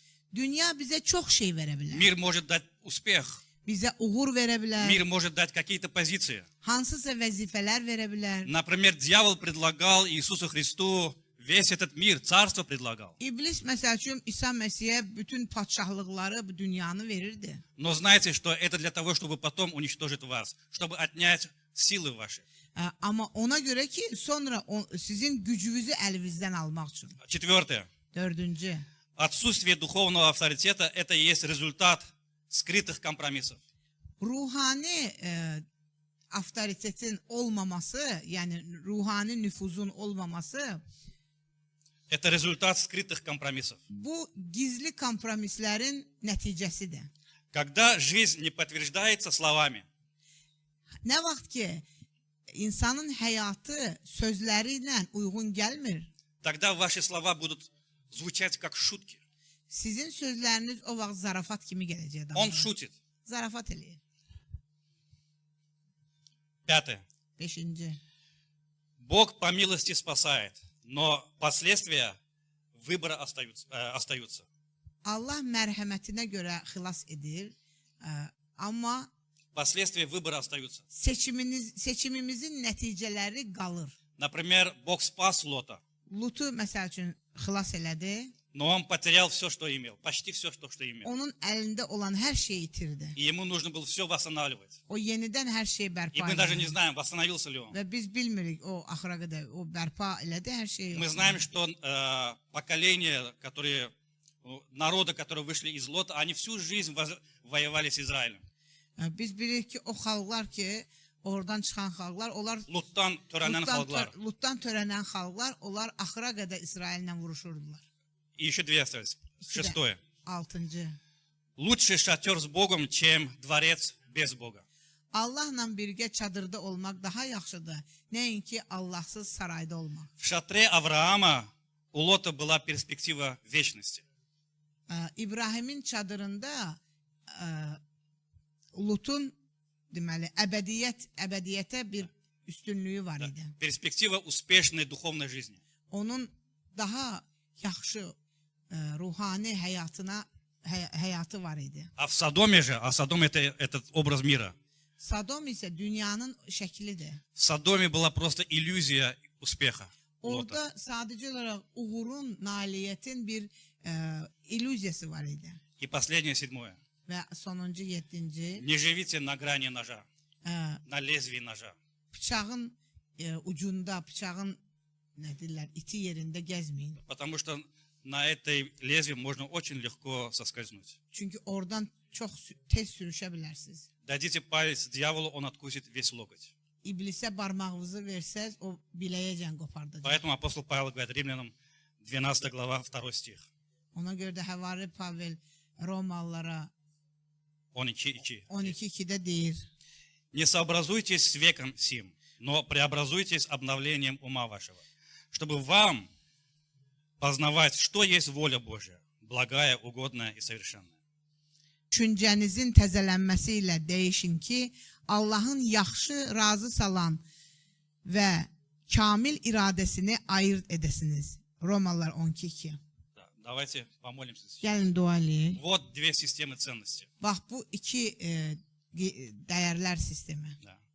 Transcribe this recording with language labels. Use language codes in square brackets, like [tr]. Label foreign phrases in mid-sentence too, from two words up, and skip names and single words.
[az] Dünya bizə çox şey verə bilər. [ru] Мир может дать успех. [az] Bizə uğur verə bilər, [ru] Мир может дать какие-то позиции. [az] hansısa vəzifələr verə bilər. [ru] Например, дьявол предлагал Иисусу Христу весь этот мир, царство предлагал. [az] İblis məsəl üçün İsa Məsihə bütün padşahlıqları bu dünyanı verirdi. [ru] Но знайте, что это для того, чтобы потом уничтожить вас, чтобы отнять силы ваши. [az] Amma ona görə ki, sonra sizin gücünüzü əlinizdən almaq üçün. [ru] Четвертое. [az] Dördüncü, [ru] Отсутствие духовного авторитета – это и есть результат скрытых компромиссов. [az] ruhani avtoritetin olmaması, yəni ruhani nüfuzun olmaması, [ru] Это результат скрытых компромиссов. [az] bu gizli kompromislərin nəticəsidir. [ru] Когда жизнь не подтверждается словами, [az] Nə vaxt ki, insanın həyatı sözləri ilə uyğun gəlmir, [ru] тогда ваши слова будут звучать как шутки. [az] sizin sözləriniz o vaxt zarafat kimi gələcək [ru] Он [az] adamlara. [ru] шутит. [az] Zarafat eləyir. [ru] Пятое. [az] Beşinci, [ru] Бог по милости спасает, но последствия выбора остаются. [az] Allah mərhəmətinə görə xilas edir, amma [ru] Последствия выбора остаются. [az] seçimimizin nəticələri qalır. [ru] Например, Бог спас Лота, [az] Lutu məsəl üçün xilas elədi, [ru] Но он потерял все, что имел, почти все, что имел. [az] Onun əlində olan hər şeyi itirdi. [ru] И ему нужно было все восстанавливать. [az] O yenidən hər şeyi [ru] И [az] bərpa [ru] мы даже не [az] elədi. [ru] знаем, восстановился ли он. [az] Və biz bilmirik o axıra qədər o bərpa elədi hər şeyi. [ru] Мы знаем, что поколение, народа, которые вышли из Лота, они всю жизнь воевали с Израилем. [az] Biz bilirik ki o xalqlar ki oradan çıxan xalqlar, onlar [tr] Lut'tan törenen halklar. [az] Lutdan törənən xalqlar, onlar axıra qədər İsraillə vuruşurdular. [ru] И еще две остались. Шестое. [az] 6-cı. [ru] Лучше шатер с Богом, чем дворец без Бога. [az] Allahla birgə çadırda olmaq daha yaxşıdır, nəinki Allahsız sarayda olmaq. [ru] В шатре Авраама у Лота была перспектива вечности. [az] İbrahimin çadırında Lutun deməli əbədiyyətə bir üstünlüyü var idi. [ru] Перспектива успешной духовной жизни. [az] Onun daha yaxşı ruhani həyatı var idi. [ru] А в Содоме же, Содом это этот образ мира. [az] Sodom isə dünyanın şəklidir. [ru] В Содоме была просто иллюзия успеха Лота. [az] Orada sadəcə olaraq uğurun, nailiyyətin bir illüziyası var idi. [ru] И последнее, седьмое. [az] Və sonuncu 7-ci [ru] Не живите на грани ножа, на lezvi ножа. [az] bıçağın ucunda, bıçağın nə deyirlər, iti yerində gəzməyin. [ru] Потому что на этой лезвии можно очень легко соскользнуть. [az] Çünki oradan çox tez sürüşə bilərsiniz. [ru] Дадите палец дьяволу, он откусит весь локоть. [az] İblisə barmağınızı versəz, o biləyəcən qopardacaq. [ru] Поэтому апостол Павел говорит Римлянам 12 глава 2 стих. [az] Ona görə də Həvari Pavel Romalılara 12:2. 12:2-də deyir: [ru] Не сообразуйтесь с веком сим, но преобразуйтесь обновлением ума вашего, чтобы вам познавать, что есть воля Божья, благая, угодная и совершенная. [az] Düşüncənizin təzələnməsi ilə dəyişin ki, Allahın yaxşı, razı salan və kamil iradəsini ayırt edəsiniz. Romalılar 12:2. [ru] Да, давайте помолимся сейчас. [az] Gəlin dua eləyək. [ru] Вот две системы ценностей. [az] Bax bu iki dəyərlər sistemi.